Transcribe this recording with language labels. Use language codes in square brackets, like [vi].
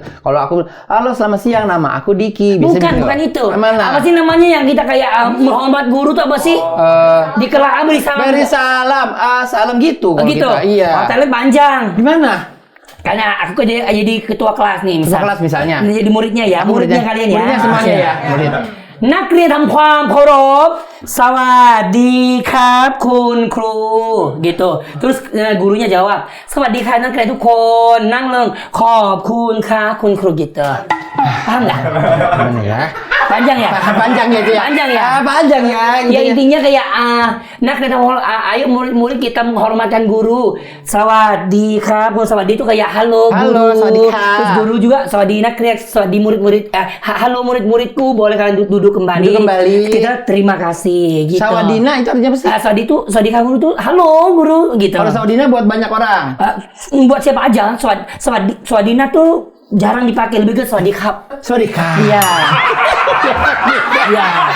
[id] Kalau aku, halo selamat siang, nama aku Diki. Bukan itu. Mana? Apa sih namanya yang kita kayak menghormat guru tuh apa sih? Di kelas beri salam. Beri salam. Salam gitu. Oh, gitu. Kita. Iya. Oh, Thailand panjang. Gimana? Karena aku jadi ketua kelas nih, Ketua kelas misalnya. Jadi muridnya ya, muridnya kalian ya. Muridnya semuanya ya. Murid. [th] นักเรียนทำความเคารพสวัสดีครับคุณครู gitu. [id] Terus gurunya jawab [th] สวัสดีครับนักเรียนทุกคนนั่งลงขอบคุณครับคุณครู gitu. [id] Paham nggak? Gimana ya? Panjang ya? Panjang ya itu ya? Panjang ya? Panjang ya. Ya intinya kayak [th] นักเรียนทำ [id] ayo murid-murid kita menghormatkan guru. [th] สวัสดีครับสวัสดี [id] itu kayak halo guru. Halo, sawadika. Terus guru juga [th] สวัสดีนักเรียน สวัสดี [id] murid-murid. Halo murid-muridku, boleh kalian duduk kembali. Duduk kembali. Kita terima kasih gitu. Sawadina itu artinya apa sih? Sawadi kamu itu halo guru gitu. Kalau sawadina buat banyak orang. Buat siapa aja. Swadina tuh jarang dipakai, lebih ke sawadi kap. Sawadika. Iya. Iya.